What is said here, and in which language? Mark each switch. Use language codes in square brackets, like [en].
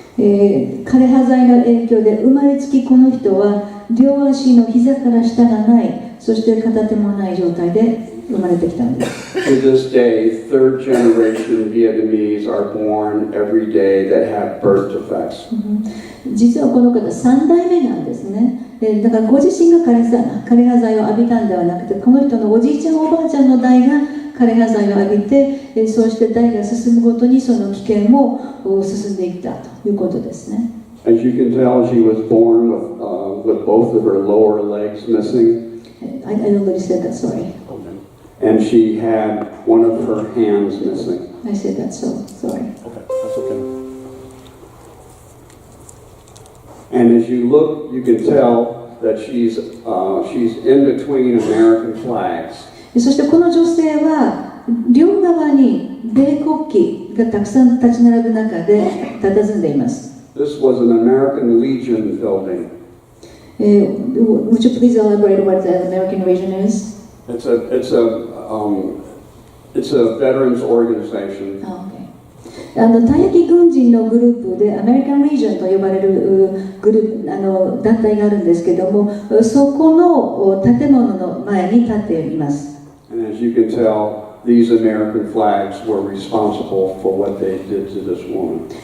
[ja] 枯葉剤の影響で生まれつきこの人は両足の膝から下がない、そして片手もない状態で生まれてきたんです。 [en] To this day, third generation Vietnamese are born every day that have birth defects. [ja] 実はこの方3代目なんですね。だからご自身が枯葉剤を浴びたんではなくて、この人のおじいちゃんおばあちゃんの代が枯葉剤を浴びて、そうして代が進むごとにその危険も進んでいったということですね。 [en] As you can tell, she was born with both of her lower legs missing. I don't really said that, sorry. And she had one of her hands missing. I said that, so sorry. Okay, that's okay. And as you look, you can tell that she's in between American flags. [ja] そしてこの女性は両側に米国旗がたくさん立ち並ぶ中で佇んでいます。 [en] This was an American Legion building. Would you please elaborate what the American Legion is? It's a veterans organization. [ja] 退役軍人のグループでアメリカン・リージョンと呼ばれるグループ団体があるんですけども、そこの建物の前に立っています。 [en] And as you can tell, these American flags were responsible for what they did to this woman.